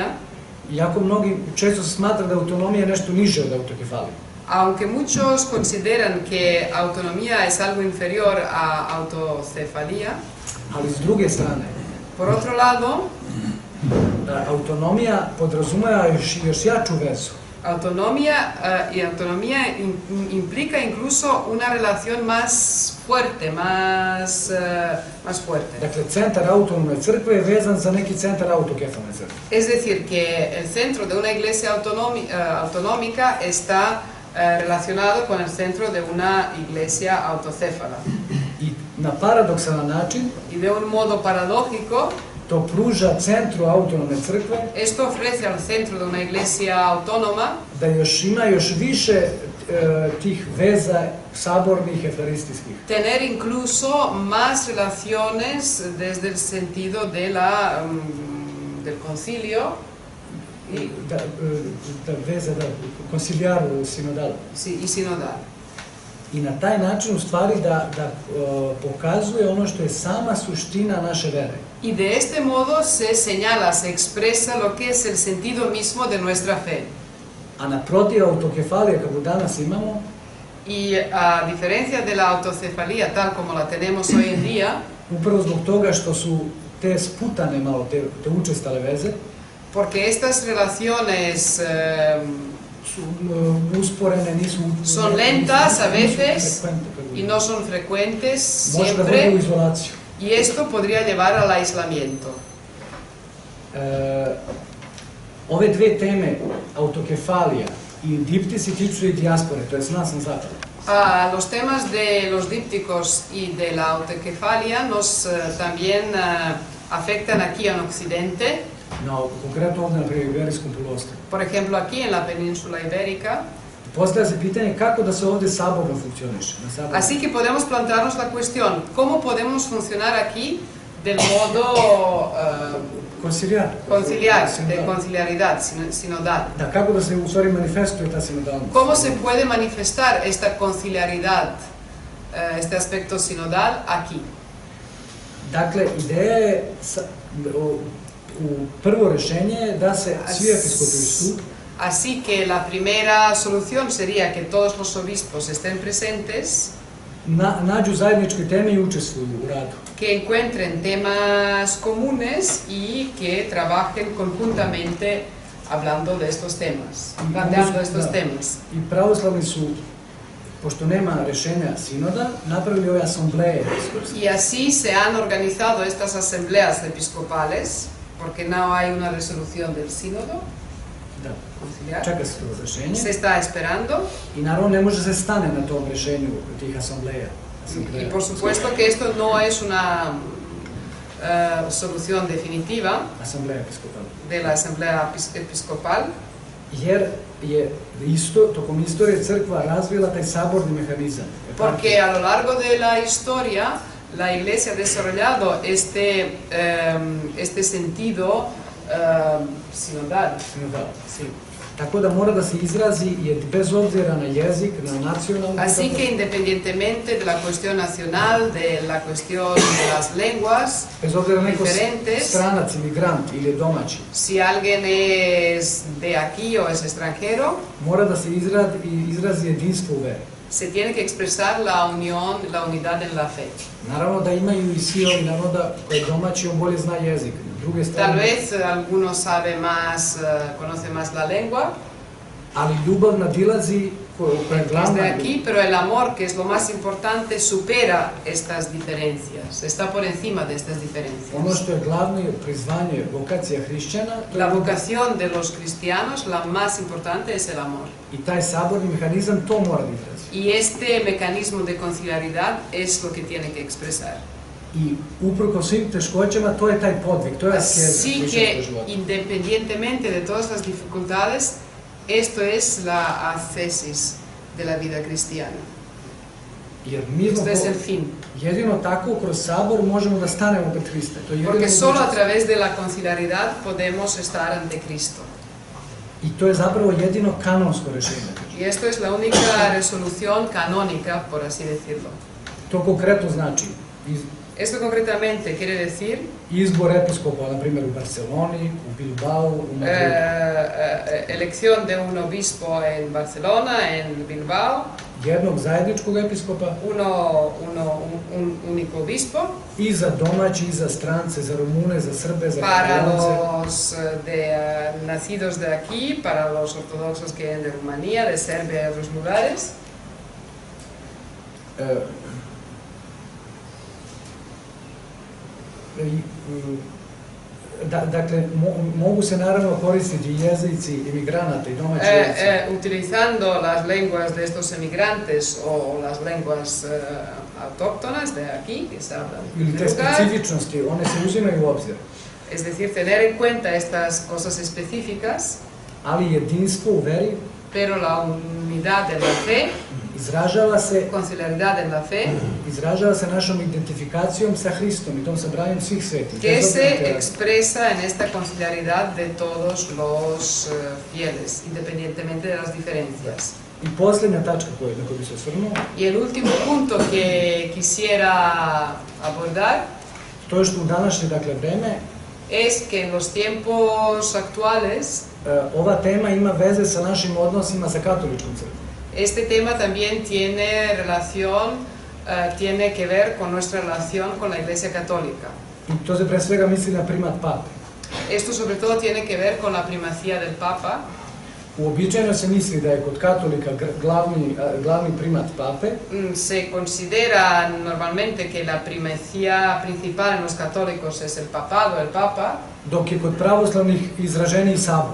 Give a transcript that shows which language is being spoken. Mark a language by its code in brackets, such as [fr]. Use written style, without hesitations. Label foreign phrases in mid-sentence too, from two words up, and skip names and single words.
[sr] Iako mnogi često se smatra da autonomija je nešto niže od autokefalije. [es] aunque muchos consideran que autonomía es algo inferior a autocefalía. [sr] Ali s druge strane, [es] Por otro lado, [sr] autonomija podrazumeva još jaču vezu. [es] autonomía implica incluso una relación más fuerte, más fuerte. [sr] Dakle, centar autonomne crkve je vezan za neki centar autokefalne crkve. [es] Es decir, que el centro de una iglesia autonómica está relacionado con el centro de una iglesia autocéfala. [sr] I na paradoksalan način [es] Y de un modo paradójico, [sr] to pruža centru autonomne crkve [es] esto ofrece al centro de una iglesia autónoma [sr] da ima još više tih veza sabornih evharistijskih. [es] tener incluso más relaciones desde el sentido de del concilio [sr] Da veza, koncilijaru, sinodalu. [es] y sinodal. [sr] I na taj način u stvari da pokazuje ono što je sama suština naše vere. [es] Y de este modo se señala, se expresa lo que es el sentido mismo de nuestra fe. [sr] A naprotiv autokefalije kako danas imamo, [es] Y a diferencia de la autocefalía tal como la tenemos hoy en día, [sr] upravo zbog toga što su te sputane malo, te učestale veze, [es] porque estas relaciones [sr] su usporene, nisu... [es] son lentas a veces [sr] frekventne, [es] y no son frecuentes [sr] može da vode u [es] siempre, [sr] izolaciju. [es] y esto podría llevar al aislamiento. [sr] Ove dve teme, autokefalija i diptisi, tiču se i dijaspore, to je nas na zapadu. [es] Los temas de los dípticos y de la autokefalia nos también afectan aquí en Occidente. [sr] No, konkretno ovdje na Iberijskom poluostrvu. [es] Por ejemplo, aquí en la península ibérica. [sr] Postavlja se pitanje kako da se ovdje saborno funkcioniše. [es] Así que podemos plantearnos la cuestión, ¿cómo podemos funcionar aquí del modo conciliar, de conciliaridad, sinodal? [sr] Da, kako da se u stvari manifestuje ta sinodalnost? [es] ¿Cómo se puede manifestar esta conciliaridad, este aspecto sinodal aquí? [sr] Dakle, ideja je prvo rešenje je da se svi episkopi stup. [es] Así que la primera solución sería que todos los obispos estén presentes, [sr] nađu zajedničke teme i učestvuju u radu. [es] Que encuentren temas comunes y que trabajen conjuntamente hablando de estos temas, planteando estos temas. [sr] I pravoslavni su, pošto nema rešenja sinoda, napravili ove asambleje episkopske. [es] Y así se han organizado estas asambleas episcopales, porque no hay una resolución del sínodo. [sr] Da. [es] Conciliar. [sr] Čeka se to rešenje. [es] Se está esperando. [sr] I naravno ne može se stane na tom rešenju tih asambleja. [es] Y por supuesto que esto no es solución definitiva [sr] Asambleja episkopalna. [es] de la Asamblea Episcopal, [sr] Jer je tokom istorije crkva razvila taj saborni mehanizam. [es] porque a lo largo de la historia la Iglesia ha desarrollado este sentido sinodal. Sinodal. [sr] Tako da mora da se izrazi bez obzira na jezik, na nacionalnu. [es] Así que independientemente de la cuestión nacional, de la cuestión de las lenguas [sr] Bez obzira neko [es] diferentes, [sr] stranac, imigrant ili domaći, [es] si alguien es de aquí o es extranjero, [sr] mora da se izrazi jedinstvo u veri. [es] se tiene que expresar la unión, la unidad en la fe. [sr] Naravno da imaju i svi ovi, naravno da ko je domaći on bolje zna jezik. Druge [es] Tal [sr] strane, [es] vez algunos sabe más, conoce más la lengua, [sr] ali ljubav nadilazi koja je [es] es [sr] glavna. [es] de aquí, pero el amor, que es lo más importante, supera estas diferencias, está por encima de estas [sr] Ono [es] diferencias. [sr] što je glavno je prizvanje, vokacija hrišćana, to je [es] La vocación de los cristianos, la más importante, es el amor. [sr] i taj saborni mehanizam to mora da izrazi. [es] Y este mecanismo de conciliaridad es lo que tiene que expresar. [sr] I uprko svim teškoćama, to je taj podvig, to je askeza [es] Así [sr] hrišćanskog [es] que, [sr] života. [es] independientemente de todas las dificultades, esto es la ascesis de la vida cristiana. [sr] Jer mi smo [es] Esto es el fin. [sr] jedino tako kroz sabor možemo da stanemo pred Hrista. To je jedino [es] Porque solo a [sr] mogućnost. [es] través de la conciliaridad podemos estar ante Cristo. [sr] I to je zapravo jedino kanonsko rešenje. [es] Y esto es la única resolución canónica, por así decirlo. [sr] To konkretno znači [es] Esto concretamente quiere decir [sr] izbor episkopa, na primjer u Barceloni, u Bilbao, u Madridu. [es] elección de un obispo en Barcelona, en Bilbao, [sr] Jednog zajedničkog episkopa [es] un único obispo, [sr] i za domaći, i za strance, za Rumune, za Srbe, za [es] para [sr] Kataljance. [es] los nacidos de aquí, para los ortodoxos que vienen de Rumanía, de Serbia y otros lugares. [sr] Dakle, mogu se naravno koristiti jezici imigranata i domaći jezici. [es] Utilizando las lenguas de estos emigrantes o las lenguas autóctonas de aquí, que se hablan en [sr] Ili [es] el [sr] te [es] lugar. [sr] specifičnosti, one se uzimaju u obzir. [es] Es decir, tener en cuenta estas cosas específicas, [sr] Ali jedinstvo u veri [es] pero la unidad de la fe, [sr] izražava se [es] conciliaridad en la fe, [sr] našom identifikacijom sa Hristom i tom sabranjem svih svetih. [es] que se expresa en esta conciliaridad de todos los fieles, independientemente de las diferencias. [sr] I posljednja tačka na koju bi se osvrnuo, [es] Y el último punto que quisiera abordar [sr] to je što u današnje vreme [es] es que en los tiempos actuales [sr] ova tema ima veze sa našim odnosima sa katoličkom crkvom. [es] este tema también tiene que ver con nuestra relación con la Iglesia Católica. [sr] I to se pre svega misli na primat pape. [es] Esto sobre todo tiene que ver con la primacía del Papa. [sr] Uobičajeno se misli da je kod katolika glavni primat pape, [es] Se considera normalmente que la primacía principal en los católicos es el papado, el Papa, [sr] dok je kod pravoslavnih izraženiji sabor.